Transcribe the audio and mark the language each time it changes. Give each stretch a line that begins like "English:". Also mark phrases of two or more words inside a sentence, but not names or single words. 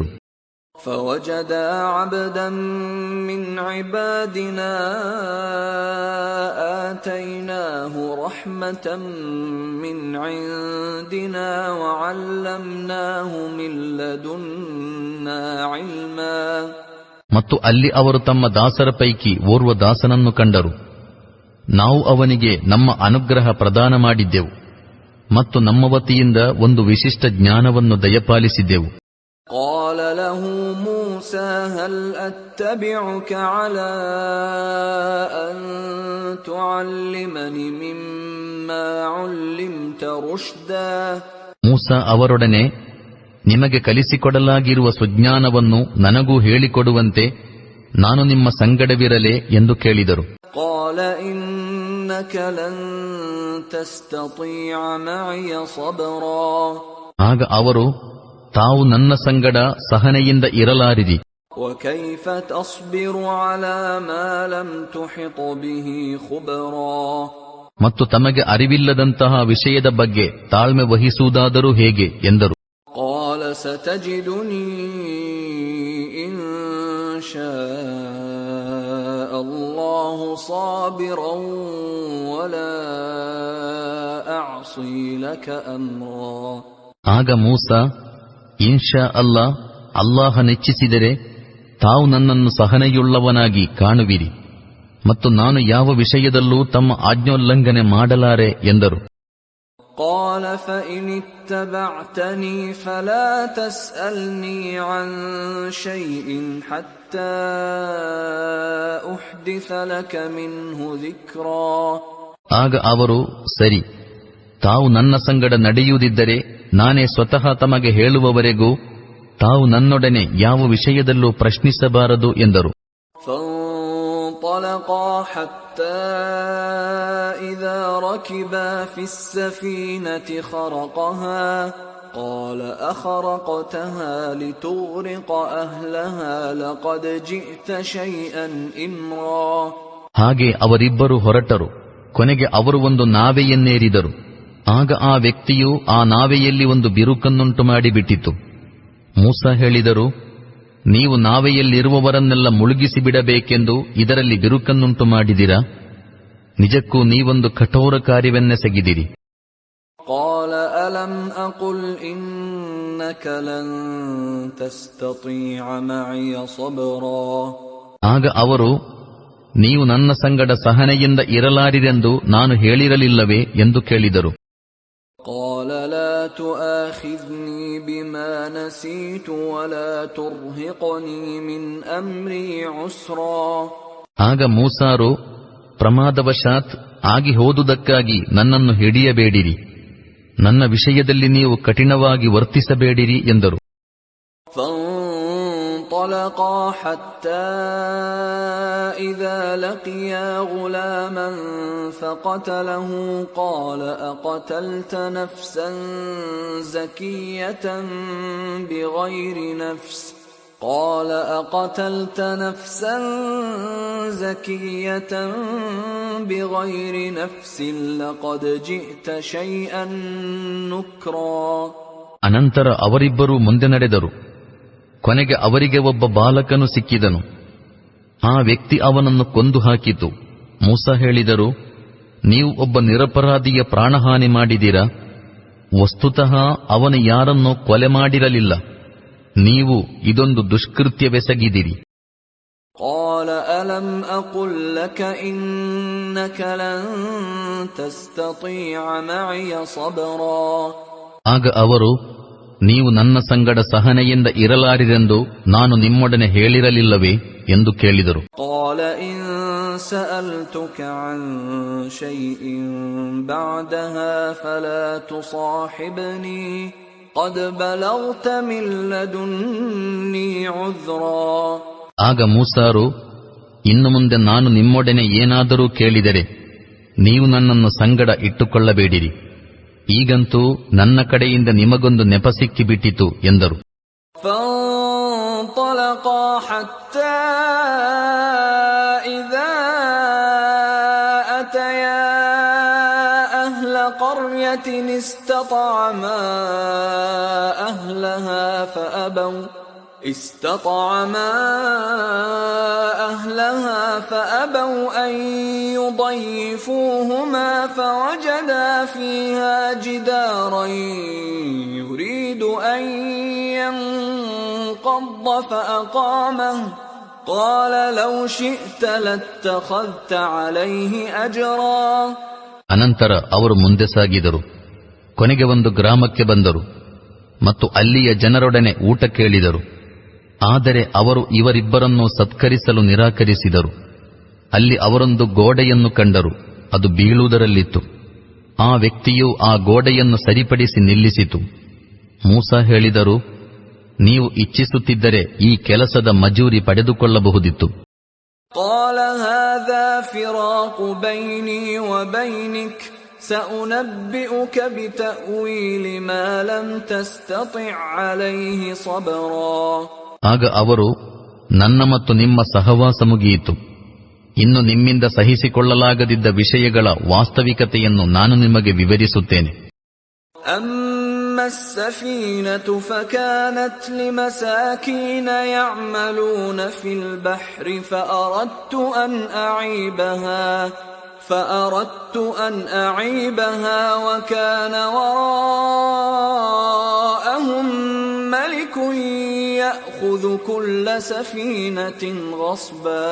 Arabic: فوجدا عبدا من عبادنا آتيناه رحمة من عندنا وعلمناه من لدنا علما.
Kannada: ಮತ್ತು ಅಲ್ಲಿ ಅವರು ತಮ್ಮ ದಾಸರ ಪೈಕಿ ಓರ್ವ ದಾಸನನ್ನು ಕಂಡರು. ನಾವು ಅವನಿಗೆ ನಮ್ಮ ಅನುಗ್ರಹ ಪ್ರದಾನ ಮಾಡಿದ್ದೆವು ಮತ್ತು ನಮ್ಮ ವತಿಯಿಂದ ಒಂದು ವಿಶಿಷ್ಟ ಜ್ಞಾನವನ್ನು ದಯಪಾಲಿಸಿದ್ದೆವು.
Arabic: قال له موسى هل أتبعك على أن تعلمني مما علمت رشدا.
Kannada: ಮೂಸ ಅವರೊಡನೆ, ನಿಮಗೆ ಕಲಿಸಿಕೊಡಲಾಗಿರುವ ಸುಜ್ಞಾನವನ್ನು ನನಗೂ ಹೇಳಿಕೊಡುವಂತೆ ನಾನು ನಿಮ್ಮ ಸಂಗಡವಿರಲೇ ಎಂದು ಕೇಳಿದರು.
Arabic: قال إنك لن تستطيع معي صبرا.
Kannada: ಆಗ ಅವರು, ತಾವು ನನ್ನ ಸಂಗಡ ಸಹನೆಯಿಂದ ಇರಲಾರಿರಿ.
Arabic: وكيف تصبر على ما لم تحط به خبرا.
Kannada: ಮತ್ತು ತಮಗೆ ಅರಿವಿಲ್ಲದಂತಹ ವಿಷಯದ ಬಗ್ಗೆ ತಾಳ್ಮೆ ವಹಿಸುವುದಾದರೂ ಹೇಗೆ ಎಂದರು.
Arabic: قال ستجدني إن شاء الله صابرا ولا أعصي لك أمرا.
Kannada: ಆಗ ಮೂಸ,
Arabic: إن شاء الله
Kannada: ನೆಚ್ಚಿಸಿದರೆ ತಾವು ನನ್ನನ್ನು ಸಹನೆಯುಳ್ಳವನಾಗಿ ಕಾಣುವಿರಿ ಮತ್ತು ನಾನು ಯಾವ ವಿಷಯದಲ್ಲೂ ತಮ್ಮ ಆಜ್ಞೋಲ್ಲಂಘನೆ ಮಾಡಲಾರೆ ಎಂದರು.
Arabic: قال فإن اتبعتني فلا تسألني عن شيء حتى أحدث لك منه ذكرا.
Kannada: ಆಗ ಅವರು, ಸರಿ, ತಾವು ನನ್ನ ಸಂಗಡ ನಡೆಯುವುದಿದ್ದರೆ ನಾನೇ ಸ್ವತಃ ತಮಗೆ ಹೇಳುವವರೆಗೂ ತಾವು ನನ್ನೊಡನೆ ಯಾವ ವಿಷಯದಲ್ಲೂ ಪ್ರಶ್ನಿಸಬಾರದು ಎಂದರು.
Arabic: فانطلقا حتى إذا ركبا في السفينة خرقها قال أخرقتها لتغرق أهلها لقد جئت شيئا إمرا.
Kannada: ಹಾಗೆ ಅವರಿಬ್ಬರು ಹೊರಟರು. ಕೊನೆಗೆ ಅವರು ಒಂದು ನಾವೆಯನ್ನೇರಿದರು. ಆಗ ಆ ವ್ಯಕ್ತಿಯು ಆ ನಾವೆಯಲ್ಲಿ ಒಂದು ಬಿರುಕನ್ನುಂಟು ಮಾಡಿಬಿಟ್ಟಿತು. ಮೂಸ ಹೇಳಿದರು, ನೀವು ನಾವೆಯಲ್ಲಿರುವವರನ್ನೆಲ್ಲ ಮುಳುಗಿಸಿ ಬಿಡಬೇಕೆಂದು ಇದರಲ್ಲಿ ಬಿರುಕನ್ನುಂಟು ಮಾಡಿದಿರಾ? ನಿಜಕ್ಕೂ ನೀವೊಂದು ಕಠೋರ ಕಾರ್ಯವನ್ನೆಸಗಿದಿರಿ.
Arabic: قال ألم أقل إنك لن تستطيع معي صبرا.
Kannada: ಆಗ ಅವರು, ನೀವು ನನ್ನ ಸಂಗಡ ಸಹನೆಯಿಂದ ಇರಲಾರಿರೆಂದು ನಾನು ಹೇಳಿರಲಿಲ್ಲವೇ ಎಂದು ಕೇಳಿದರು.
Arabic: قال لا تؤاخذني بما نسيت ولا ترهقني من أمري عسرا.
Kannada: ಆಗ ಮೂಸಾರು, ಪ್ರಮಾದವಶಾತ್ ಆಗಿ ಹೋದುದಕ್ಕಾಗಿ ನನ್ನನ್ನು ಹಿಡಿಯಬೇಡಿರಿ, ನನ್ನ ವಿಷಯದಲ್ಲಿ ನೀವು ಕಠಿಣವಾಗಿ ವರ್ತಿಸಬೇಡಿರಿ ಎಂದರು.
Arabic: فانطلقا حتى إذا لقيا غلاما فقتله قال أقتلت نفسا زكية بغير نفس قال أقتلت نفسا زكية بغير نفس لقد جئت شيئا نكرا.
Kannada: ಅನಂತರ ಅವರಿಬ್ಬರೂ ಮುಂದೆ ನಡೆದರು. ಕೊನೆಗೆ ಅವರಿಗೆ ಒಬ್ಬ ಬಾಲಕನು ಸಿಕ್ಕಿದನು. ಆ ವ್ಯಕ್ತಿ ಅವನನ್ನು ಕೊಂದು ಹಾಕಿತು. ಮೂಸ ಹೇಳಿದರು, ನೀವು ಒಬ್ಬ ನಿರಪರಾಧಿಯ ಪ್ರಾಣಹಾನಿ ಮಾಡಿದಿರಾ? ವಸ್ತುತಃ ಅವನು ಯಾರನ್ನೂ ಕೊಲೆ ಮಾಡಿರಲಿಲ್ಲ. ನೀವು ಇದೊಂದು ದುಷ್ಕೃತ್ಯವೆಸಗಿದಿರಿ.
Arabic: قال ألم أقل لك إنك لن تستطيع معي صبرا.
Kannada: ಆಗ ಅವರು, ನೀವು ನನ್ನ ಸಂಗಡ ಸಹನೆಯಿಂದ ಇರಲಾರಿರೆಂದು ನಾನು ನಿಮ್ಮೊಡನೆ ಹೇಳಿರಲಿಲ್ಲವೇ ಎಂದು ಕೇಳಿದರು.
Arabic: قال إن سألتك عن شيء بعدها فلا تصاحبني قد بلغت من لدني عذرا.
Kannada: ಆಗ ಮೂಸಾರು, ಇನ್ನು ಮುಂದೆ ನಾನು ನಿಮ್ಮೊಡನೆ ಏನಾದರೂ ಕೇಳಿದರೆ ನೀವು ನನ್ನನ್ನು ಸಂಗಡ ಇಟ್ಟುಕೊಳ್ಳಬೇಡಿರಿ, ಈಗಂತೂ ನನ್ನ ಕಡೆಯಿಂದ ನಿಮಗೊಂದು ನೆಪ ಸಿಕ್ಕಿಬಿಟ್ಟಿತು ಎಂದರು.
Arabic: فانطلقا حتى إذا أتيا أهل قرية استطعما أهلها فأبوا أن يضيفوهما فوجدا فيها جدارا يريد أن ينقض فأقامه قال لو شئت لاتخذت عليه أجرا.
Kannada: ಅನಂತರ ಅವರು ಮುಂದೆ ಸಾಗಿದರು. ಕೊನೆಗೆ ಒಂದು ಗ್ರಾಮಕ್ಕೆ ಬಂದರು ಮತ್ತು ಅಲ್ಲಿಯ ಜನರೊಡನೆ ಊಟ ಕೇಳಿದರು. ಆದರೆ ಅವರು ಇವರಿಬ್ಬರನ್ನು ಸತ್ಕರಿಸಲು ನಿರಾಕರಿಸಿದರು. ಅಲ್ಲಿ ಅವರೊಂದು ಗೋಡೆಯನ್ನು ಕಂಡರು, ಅದು ಬೀಳುವುದರಲ್ಲಿತ್ತು. ಆ ವ್ಯಕ್ತಿಯು ಆ ಗೋಡೆಯನ್ನು ಸರಿಪಡಿಸಿ ನಿಲ್ಲಿಸಿತು. ಮೂಸಾ ಹೇಳಿದರು, ನೀವು ಇಚ್ಛಿಸುತ್ತಿದ್ದರೆ ಈ ಕೆಲಸದ ಮಜೂರಿ ಪಡೆದುಕೊಳ್ಳಬಹುದಿತ್ತು.
Arabic: قال هذا فراق بيني وبينك سأنبئك بتأويل ما لم تستطع عليه صبرا.
Kannada: ಆಗ ಅವರು, ನನ್ನ ಮತ್ತು ನಿಮ್ಮ ಸಹವಾಸ ಮುಗಿಯಿತು. ಇನ್ನು ನಿಮ್ಮಿಂದ ಸಹಿಸಿಕೊಳ್ಳಲಾಗದಿದ್ದ ವಿಷಯಗಳ ವಾಸ್ತವಿಕತೆಯನ್ನು ನಾನು ನಿಮಗೆ ವಿವರಿಸುತ್ತೇನೆ.
Arabic: أما السفينة فكانت لمساكين يعملون في البحر فأردت أن أعيبها وكان وراءهم ملك يأخذ كل سفينة غصبا.